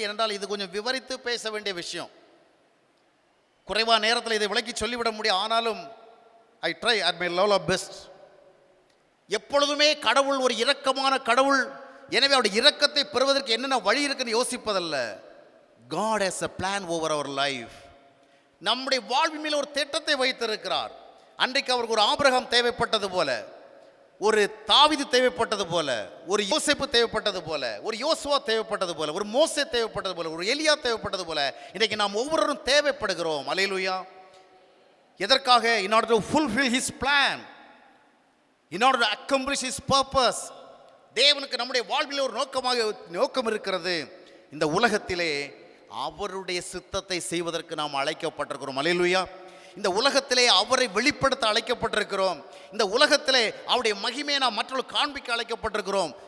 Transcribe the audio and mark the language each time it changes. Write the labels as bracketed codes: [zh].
[ta] என்றால் இது கொஞ்சம் விவரித்து பேச வேண்டிய விஷயம். குறைவான நேரத்தில் இதை விளக்கி சொல்லிவிட முடியும். ஆனாலும் [en] I try at my level of best. [ta] எப்பொழுதுமே கடவுள் ஒரு இரக்கமான கடவுள். எனவே அவருடைய இரக்கத்தை பெறுவதற்கு என்னென்ன வழி இருக்குன்னு யோசிப்பதல்ல. [en] God has a plan over our life. [ta] நம்முடைய வாழ்வின் மேல் ஒரு திட்டத்தை வைத்திருக்கிறார். அன்றைக்கு அவருக்கு ஒரு ஆபிரகாம் தேவைப்பட்டது போல, ஒரு தாவீது தேவைப்பட்டது போல, ஒரு யோசேப்பு தேவைப்பட்டது போல, ஒரு யோசுவா தேவைப்பட்டது போல, ஒரு மோசே தேவைப்பட்டது போல, ஒரு எலியா தேவைப்பட்டது போல இன்றைக்கு நாம் ஒவ்வொருவரும் தேவைப்படுகிறோம். அல்லேலூயா. எதற்காக? [en] in order to fulfill his plan, in order to accomplish his purpose. [ta] தேவனுக்கு நம்முடைய வாழ்வில் ஒரு நோக்கம் இருக்கிறது. இந்த உலகத்திலே அவருடைய சித்தத்தை செய்வதற்கு நாம் அழைக்கப்பட்டிருக்கிறோம். அல்லேலூயா. இந்த உலகத்திலே அவரை வெளிப்படுத்த அழைக்கப்பட்டிருக்கிறோம். இந்த உலகத்திலே அவருடைய மகிமையை நாம் மற்றவர்கள் காண்பிக்க அழைக்கப்பட்டிருக்கிறோம்.